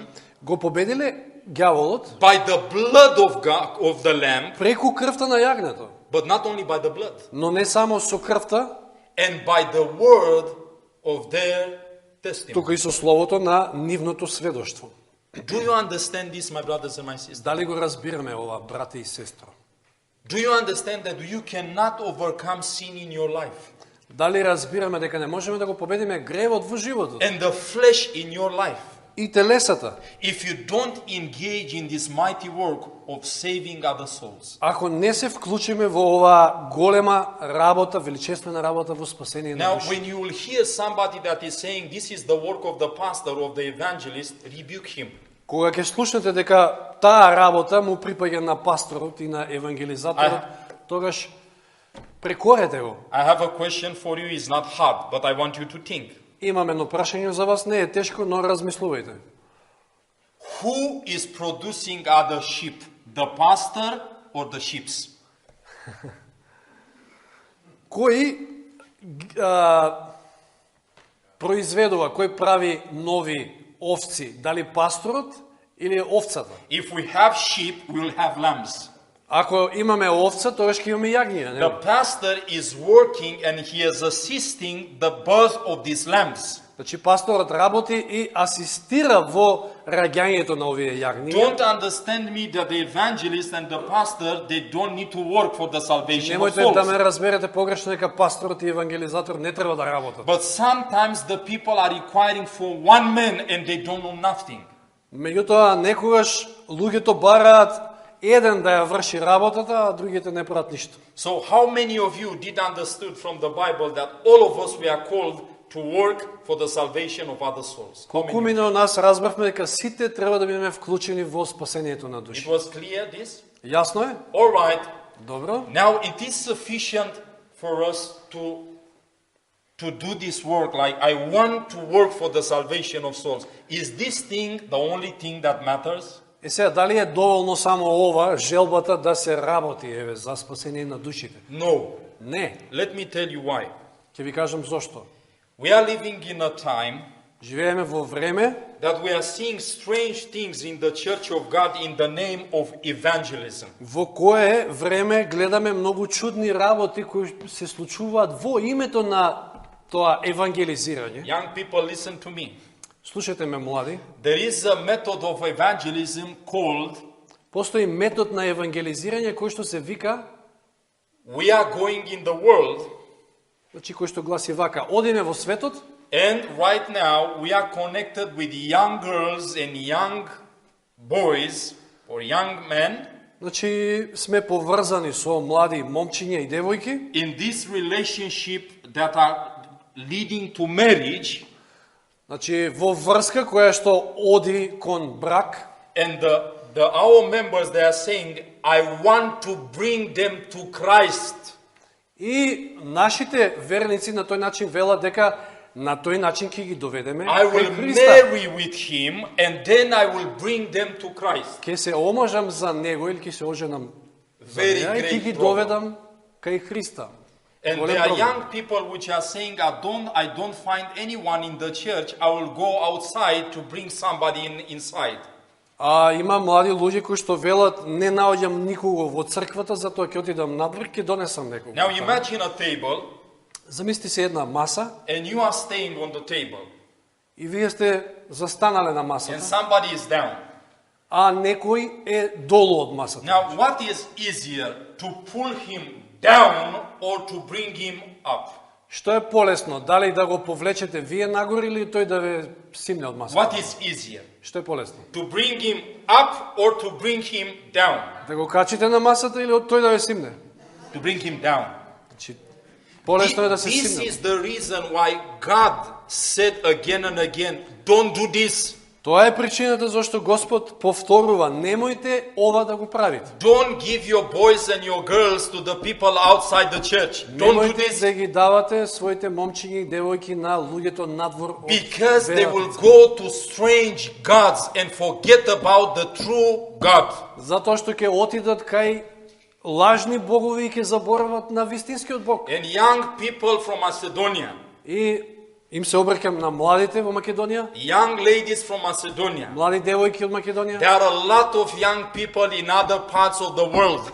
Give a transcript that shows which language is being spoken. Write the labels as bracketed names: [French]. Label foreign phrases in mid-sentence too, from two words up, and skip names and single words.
[Macedonian] го победиле ѓаволот [English] by the blood of God, of the Lamb, [Macedonian] преку крвта на јагнето, [English] but not only by the blood, [Macedonian] но не само со крвта, [English] and by the word of their testimony. [Macedonian] туку и со словото на нивното сведоштво. [English] Do you understand this, my brothers and my sisters? [Macedonian] Дали го разбираме ова, брате и сестро? [English] Do you understand that you cannot overcome sin in your life [Macedonian] Дали разбираме дека не можеме да го победиме гревот во животот [English] and the flesh in your life [Macedonian] и телесата, [English] if you don't engage in this mighty work of saving other souls? [Macedonian] ако не се вклучиме во оваа голема работа, величествена работа во спасение на [English] Now, [Macedonian] души? [English] when you will hear somebody that is saying this is the work of the pastor, of the evangelist, rebuke him. [Macedonian] Кога ќе слушнете дека таа работа му припаѓа на пасторот и на евангелизаторот, тогаш прекорете го. [English] I have a question for you. It's not hard, but I want you to think. [Macedonian] Имам едно прашање за вас, не е тешко, но размислувајте. [English] Who is producing other sheep, the pastor or the sheep? [Macedonian] Кој произведува, кој прави нови овци, дали пасторот или овцата? [English] If we have sheep, we will have lambs. [Macedonian] Ако имаме овца, тогаш ќе имаме јагниња, [English] The [Macedonian] не? [English] pastor is working and he is assisting the birth of these lambs. [Macedonian] Значи пасторот работи и асистира во раѓањето на овие јагниња. [English] Don't understand me that the evangelist and the pastor, they don't need to work for the salvation of [Macedonian] Немојте да ме [English] souls. [Macedonian] разберете погрешно дека пасторот и евангелизатор не треба да работат. [English] But sometimes the people are requiring for one man and they don't know nothing. [Macedonian] Меѓутоа, некогаш луѓето бараат еден да ја врши работата, а другите не прават ништо. [English] So how many of you did understood from the Bible that all of us we are called to work for the salvation of other souls? How many? [Macedonian] Колку од нас разбравме дека сите треба да бидеме вклучени во спасението на [English] It [Macedonian] души. [English] was clear this? [Macedonian] Јасно е? [English] All right. [Macedonian] Добро. [English] Now it is sufficient for us to do this work, like I want to work for the salvation of souls. Is this thing the only thing that matters? [Macedonian] Е сега, дали е доволно само ова, желбата да се работи, еве, за спасение на душите? [English] No. [Macedonian] Не. [English] Let me tell you why. [Macedonian] Ќе ви кажам зошто. [English] We are living in a time [Macedonian] Живееме во време [English] that we are seeing strange things in the church of God in the name of evangelism. [Macedonian] во кое време гледаме многу чудни работи кои се случуваат во името на тоа евангелизирање. [English] Young people, listen to me. [Macedonian] Слушайте ме, млади. [English] There is a method of evangelism called [Macedonian] Постои метод на евангелизирање кој што се вика, [English] we are going in the world, [Macedonian] значи кој што гласи вака: одиме во светот [English] and right now we are connected with young girls and young boys or young men [Macedonian] Значи, сме поврзани со млади момчиња и девојки [English] in this relationship that are leading to marriage, [Macedonian] значи во врска која што оди кон брак, [English] and our members, they are saying, I want to bring them to Christ. [Macedonian] и нашите верници на тој начин велат дека на тој начин ќе ги доведеме [English] I [Macedonian] кај [English] will [Macedonian] Христа. [English] marry with him and then I will bring them to Christ. [Macedonian] Ќе се омажам за него или ќе се оженам за [English] Very [Macedonian] неа и ќе [English] great [Macedonian] ги [English] problem. [Macedonian] доведам кај Христа. [English] And [Macedonian] Голем [English] there are [Macedonian] проблем. [English] young people which are saying, I don't find anyone in the church, I will go outside to bring somebody inside. [Macedonian] А има млади луѓе кои што велат: не наоѓам никого во црквата, затоа ќе отидам надвор, ќе донесам некого. [English] Now imagine a table [Macedonian] Замисли се една маса [English] and you are staying on the table [Macedonian] и вие сте застанале на [English] and [Macedonian] масата [English] somebody is down. [Macedonian] а некој е долу од масата. [English] Now, what is easier, to pull him down or to bring him up? [Macedonian] Што е полесно, дали да го повлечете вие нагоре или тој да ве симне од масата? [English] What is easier, [Macedonian] Што е полесно? [English] to bring him up or to bring him down? [Macedonian] Да го качите на масата или од тој да ве симне? [English] To bring him down. [Macedonian] Значи, полесно е да се [English] This [Macedonian] симне. [English] is the reason why God said again and again, don't do this. [Macedonian] Тоа е причината зашто Господ повторува, немојте ова да го правите. [English] Don't give your boys and your girls to the people outside the church. Don't do [Macedonian] Немојте [English] this [Macedonian] да ги давате своите момчиња и девојки на луѓето надвор од [English] because they [Macedonian] верата. [English] will go to strange gods and forget about the true God. [Macedonian] Затоа што ќе отидат кај лажни богови и ќе заборават на вистинскиот Бог. [English] And young people from Macedonia, [Macedonian] И им се обрекам на младите во Македонија, [English] young ladies from Macedonia, [Macedonian] млади девојки од Македонија. [English] there are a lot of young people in other parts of the world.